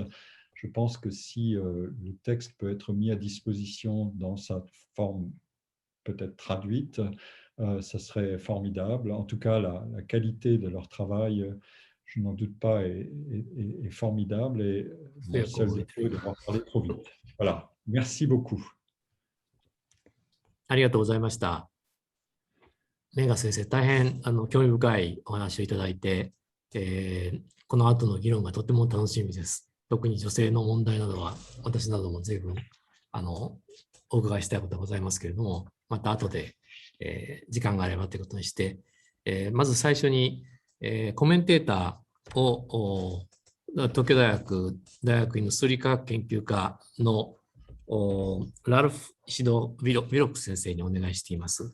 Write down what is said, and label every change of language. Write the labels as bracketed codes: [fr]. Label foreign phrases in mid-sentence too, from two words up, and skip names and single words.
[fr] Je pense que si le texte peut être mis à disposition dans sa forme peut-être traduite, ça serait formidable. En tout cas, la qualité de leur travail, je n'en doute pas, est formidable. Et mon seul défaut est d'avoir parlé trop vite. Voilà. Merci beaucoup. [ja] ありがとうございました。メガ先生、大変興味深いお話をいただいて、この後の議論がとても楽しみです。特に女性の問題などは、私なども随分お伺いしたいことがございますけれども、また後で、時間があればということにして、まず最初に、コメンテーターを東京大学院の数理科学研究科のラルフ・イシド・ウィロック先生にお願いしています。